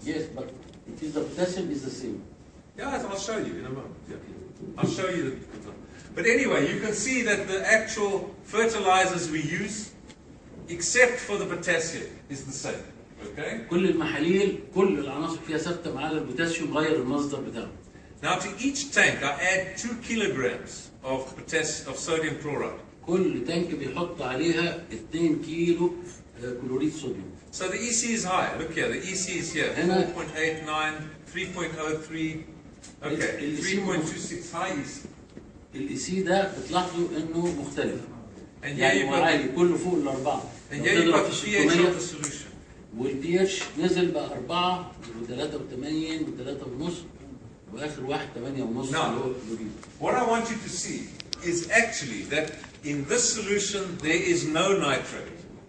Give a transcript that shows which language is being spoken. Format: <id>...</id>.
<en>Yes, but it is the potassium is the same. Yeah, I'll show you in a moment. Yeah. I'll show you the. But anyway, you can see that the actual fertilizers we use, except for the potassium, is the same. Okay?</en> <ar>كل المحاليل كل العناصر فيها ثابته ما عدا البوتاسيوم غير المصدر بتاعه.</ar> <en>Now to each tank I add 2 kilograms of sodium chloride.</en> <ar>كل تانك بيحط عليها 2 كيلو كلوريد صوديوم.</ar> <en>So the EC is high. Look here, the EC is here. 4.89, 3.03, okay, 3.26 high EC.</en> <ar>الاي سي ده بتلاحظوا انه مختلف.</ar> <en>And</en> <ar>يعني هو عالي كله فوق الاربعه.</ar> <en>And here you've got the pH of the solution.</en> <ar>والبي اتش نزل بقى 4 و83 و3.5 واخر واحد 8.5.</ar> <en>Now, what I want you to see is actually that in this solution there is no nitrate.</en>